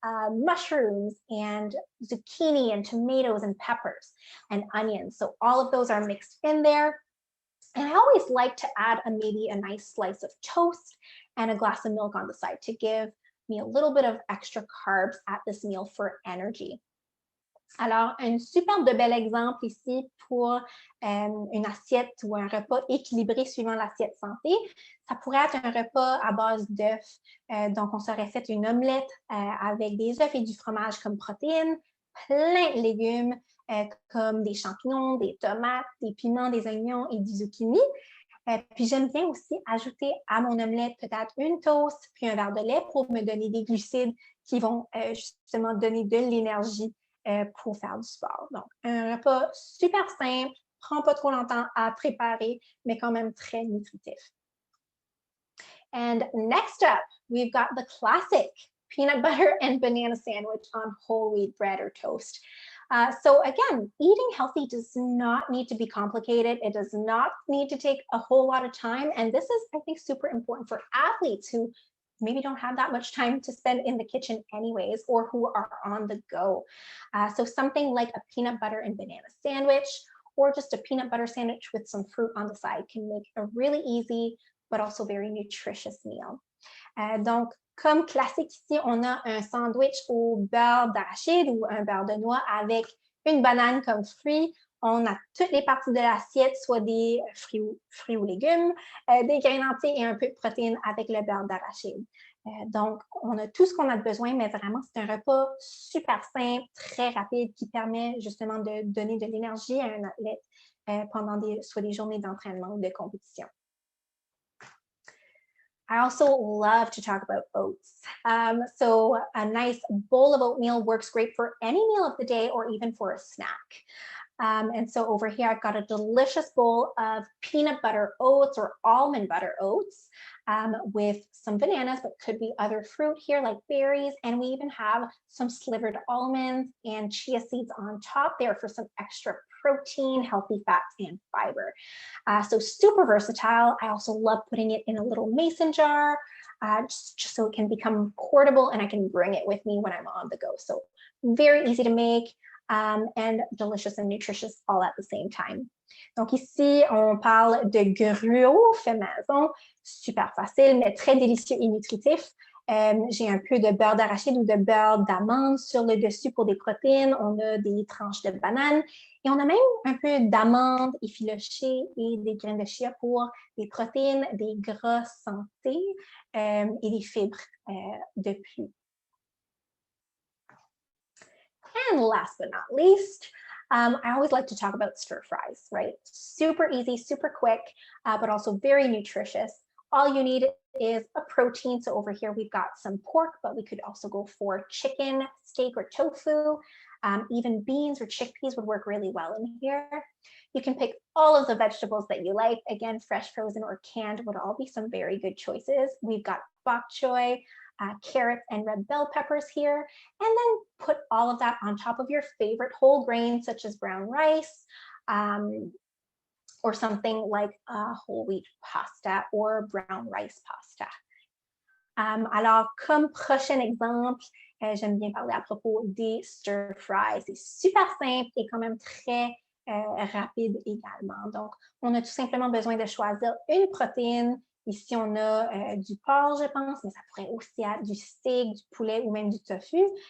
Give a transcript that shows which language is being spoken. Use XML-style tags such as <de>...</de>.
<en>mushrooms and zucchini and tomatoes and peppers and onions. So all of those are mixed in there. And I always like to add maybe a nice slice of toast and a glass of milk on the side to give me a little bit of extra carbs at this meal for energy.</en> <fr>Alors, un super de bel exemple ici pour une assiette ou un repas équilibré suivant l'assiette santé. Ça pourrait être un repas à base d'œufs. Donc, on s'aurait fait une omelette avec des œufs et du fromage comme protéines, plein de légumes comme des champignons, des tomates, des piments, des oignons et du zucchini. Puis j'aime bien aussi ajouter à mon omelette peut-être une toast puis un verre de lait pour me donner des glucides qui vont justement donner de l'énergie pour faire du sport. Donc, un repas super simple, prend pas trop longtemps à préparer, mais quand même très nutritif.</fr> <en>And next up, we've got the classic peanut butter and banana sandwich on whole wheat bread or toast. So again, eating healthy does not need to be complicated. It does not need to take a whole lot of time. And this is, I think, super important for athletes who maybe don't have that much time to spend in the kitchen anyways, or who are on the go. So something like a peanut butter and banana sandwich, or just a peanut butter sandwich with some fruit on the side can make a really easy, but also very nutritious meal.</en> <fr>Donc, comme classique ici, on a un sandwich au beurre d'arachide ou un beurre de noix avec une banane comme fruit. On a toutes les parties de l'assiette, soit des fruits ou légumes, des grains entiers et un peu de protéines avec le beurre d'arachide. Donc, on a tout ce qu'on a besoin, mais vraiment, c'est un repas super simple, très rapide, qui permet justement de donner de l'énergie à un athlète pendant soit des journées d'entraînement ou de compétition.</fr> <en>I also love to talk about oats. So a nice bowl of oatmeal works great for any meal of the day or even for a snack. And so over here, I've got a delicious bowl of peanut butter oats or almond butter oats with some bananas, but could be other fruit here like berries. And we even have some slivered almonds and chia seeds on top there for some extra protein, healthy fats, and fiber. So super versatile. I also love putting it in a little mason jar just so it can become portable and I can bring it with me when I'm on the go. So very easy to make. And delicious and nutritious all at the same time.</en> <fr>Donc ici, on parle de gruau fait maison, super facile, mais très délicieux et nutritif. J'ai un peu de beurre d'arachide ou de beurre d'amande sur le dessus pour des protéines. On a des tranches de banane et on a même un peu d'amandes effilochées et des graines de chia pour des protéines, des gras santé et des fibres de plus.</fr> <en>And last but not least, I always like to talk about stir fries, right? Super easy, super quick, but also very nutritious. All you need is a protein. So over here, we've got some pork, but we could also go for chicken, steak, or tofu. Even beans or chickpeas would work really well in here. You can pick all of the vegetables that you like. Again, fresh, frozen, or canned would all be some very good choices. We've got bok choy, carrots and red bell peppers here, and then put all of that on top of your favorite whole grains such as brown rice or something like whole wheat pasta or brown rice pasta.</en> <fr>Alors, comme prochain exemple, j'aime bien parler à propos des stir fries. C'est super simple et quand même très rapide également. Donc, on a tout simplement besoin de choisir une protéine. Ici, on a du porc, je pense, mais ça pourrait aussi être du steak, du poulet ou même du tofu.</fr>